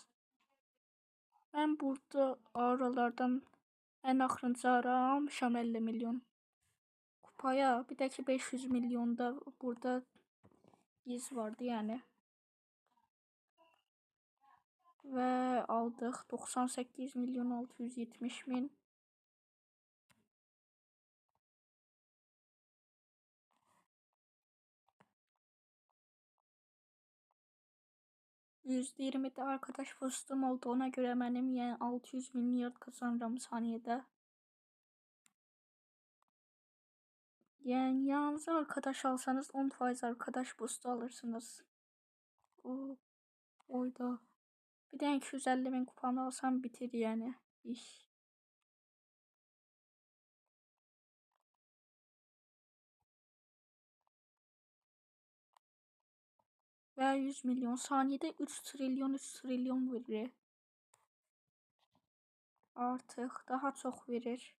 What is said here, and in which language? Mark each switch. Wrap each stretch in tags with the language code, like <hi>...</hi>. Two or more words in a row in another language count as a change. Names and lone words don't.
<az>Mən burada aralardan ən axırıncı ara almışam 50 milyon kupaya. Bir də ki 500 milyonda burada iz vardı yəni. Və aldıq 98 milyon 670 bin.</az> <tr>%20'de arkadaş fıstığım oldu. Ona göre benim yani 600 milyar kazanırım saniyede. Yani yanınıza arkadaş alsanız 10% arkadaş boostu alırsınız. Oyda.</tr> <az>Bir de 250 bin kupanı alsam bitir yani iş. Və 100 milyon saniyede 3 trilyon verir. Artıq daha çox verir.</az>